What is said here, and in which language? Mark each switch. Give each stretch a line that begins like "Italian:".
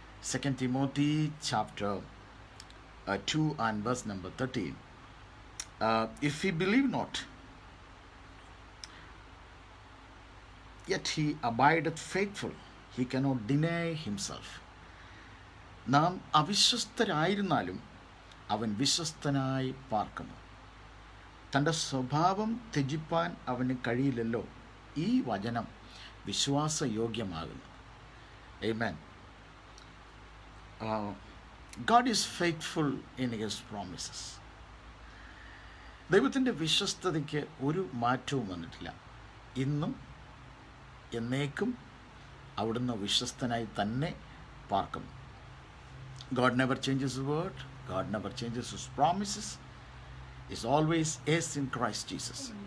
English: 2 Timothy chapter 2 and verse number 13. If he believe not, yet he abideth faithful, he cannot deny himself.
Malayalam: നാം അവിശ്വസ്തരായിരുന്നാലും അവൻ വിശ്വസ്തനായി പാർക്കുന്നു. തൻ്റെ സ്വഭാവം ത്യജിപ്പാൻ അവന് കഴിയില്ലല്ലോ. ഈ വചനം വിശ്വാസയോഗ്യമാകുന്നു. Amen.
English: God is faithful in his promises.
Malayalam: ദൈവത്തിൻ്റെ വിശ്വസ്തതയ്ക്ക് ഒരു മാറ്റവും വന്നിട്ടില്ല. ഇന്നും എന്നേക്കും അവിടുന്ന് വിശ്വസ്തനായി തന്നെ പാർക്കുന്നു.
English: God never changes his word. God never changes his promises. Is always yes in Christ Jesus.